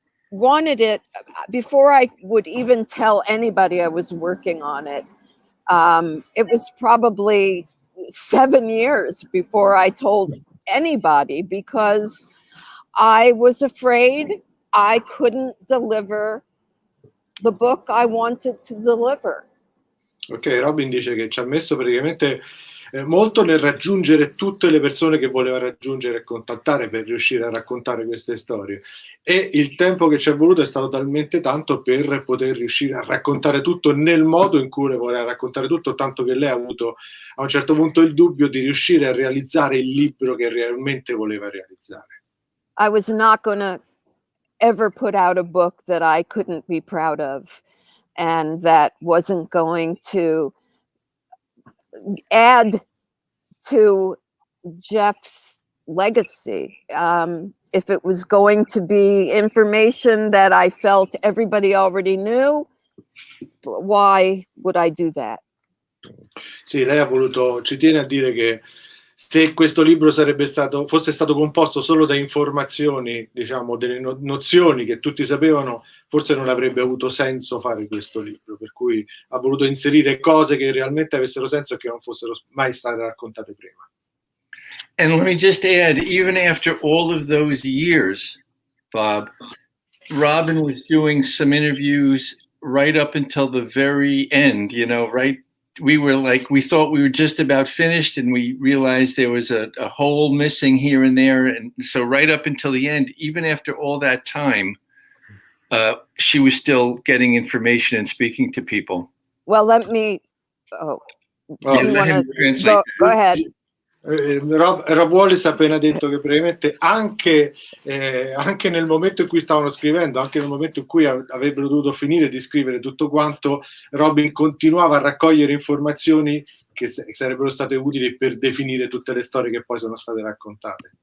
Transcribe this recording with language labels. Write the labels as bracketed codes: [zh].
[en] wanted it before I would even tell anybody I was working on it. It was probably 7 years before I told anybody, because I was afraid I couldn't deliver the book I wanted to deliver. [it] Ok, Robyn dice che ci ha messo praticamente molto nel raggiungere tutte le persone che voleva raggiungere e contattare per riuscire a raccontare queste storie, e il tempo che ci è voluto è stato talmente tanto per poter riuscire a raccontare tutto nel modo in cui voleva raccontare tutto, tanto che lei ha avuto a un certo punto il dubbio di riuscire a realizzare il libro che realmente voleva realizzare. [en] I was not going to ever put out a book that I couldn't be proud of, and that wasn't going to add to Jeff's legacy. If it was going to be information that I felt everybody already knew, why would I do that? [it] Sì, lei ha voluto, ci tiene a dire che se questo libro fosse stato composto solo da informazioni, diciamo, delle nozioni che tutti sapevano, forse non avrebbe avuto senso fare questo libro, per cui ha voluto inserire cose che realmente avessero senso e che non fossero mai state raccontate prima. [en] And let me just add, even after all of those years, Bob, Robyn was doing some interviews right up until the very end, right? We thought we were just about finished, and we realized there was a hole missing here and there. And so right up until the end, even after all that time, she was still getting information and speaking to people. Well, let me, Go ahead. [it] Rob Wallis ha appena detto che praticamente anche nel momento in cui stavano scrivendo, anche nel momento in cui avrebbero dovuto finire di scrivere tutto quanto, Robyn continuava a raccogliere informazioni che sarebbero state utili per definire tutte le storie che poi sono state raccontate.